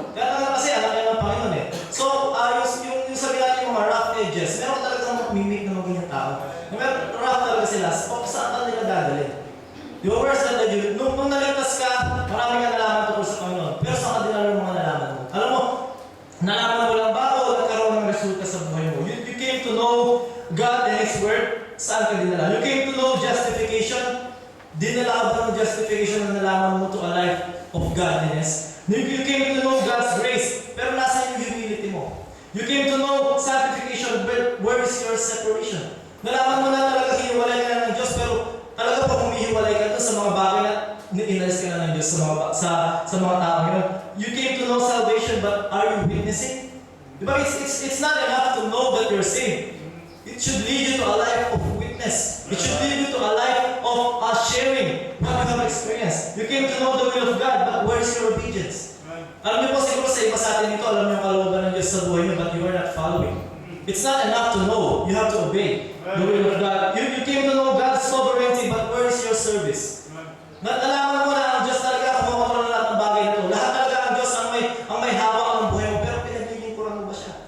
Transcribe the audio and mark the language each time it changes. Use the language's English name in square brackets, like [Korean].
[Filipino] Kaya talaga kasi alam niya ng Panginoon So, yung sabi natin yung mga rough edges, meron talagang mimik na magiging tao. Meron rough talaga sila, saan ka nila dadalhin? Yung words that nung naligtas ka, marami ka nalaman tungkol sa Panginoon. Pero saan ka dinala yung mga nalaman mo? Alam mo, nalaman mo lang ba o nagkaroon ng resulta sa buhay mo? [English] You came to know God and His Word, [Filipino] saan ka dinala? [English] You came to know justification, [Filipino] dinala ka ba ng justification na nalaman mo [English] to a life of godliness? You came to know God's grace, [Filipino] pero nasa yung [English] humility mo. You came to know sanctification, but where is your separation? [Filipino] Nalaman mo na talaga hiniwalay ka na ng Diyos, pero talaga pa humihiwalay ka doon sa mga bagay na inalis ka na ng Diyos sa mga tao ngayon. [English] You came to know salvation, but are you witnessing? [Filipino] Diba? [English] It's not enough to know that you're saved. It should lead you to a life of witness. It should lead you to a life of sharing what you have experienced. You came to know the will of God, but where is your obedience? [Filipino] Alam niyo po siguro sa iba sa atin ito, alam niyo ang kalooban ng Diyos sa buhay niyo, [English] but you are not following. It's not enough to know. You have to obey the will of God. You came to know God's sovereignty, but where is your service? [Filipino] Nalaman mo na ang Diyos talaga kumakontrol na lahat ng bagay na ito. Lahat talaga ang Diyos ang may hawak ng buhay mo, pero pinaglilingkuran mo ba siya?